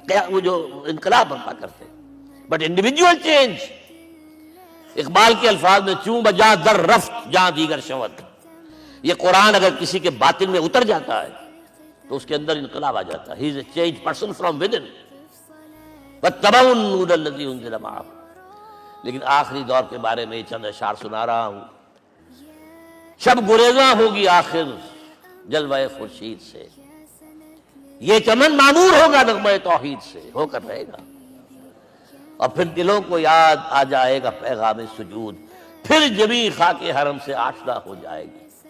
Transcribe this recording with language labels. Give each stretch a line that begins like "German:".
Urdu: وہ جو انقلاب برپا کرتے،
English: But individual change.
Persian: اقبال کے الفاظ میں چوں بجا در رفت جہاں دیگر شوت.
Urdu: یہ قرآن اگر کسی کے باطن میں اتر جاتا ہے تو اس کے اندر انقلاب آ جاتا ہے.
English: He is a change person from within.
Arabic: واتبعوا النور الذی انزل معہ.
Urdu: لیکن آخری دور کے بارے میں یہ چند اشعار سنا رہا ہوں. شب گریزاں ہوگی آخر جلوہ خورشید سے، یہ چمن معمور ہوگا نغمہ توحید سے، ہو کر رہے گا. اور پھر دلوں کو یاد آ جائے گا پیغام سجود، پھر جبیں خاک حرم سے آشنا ہو جائے گی.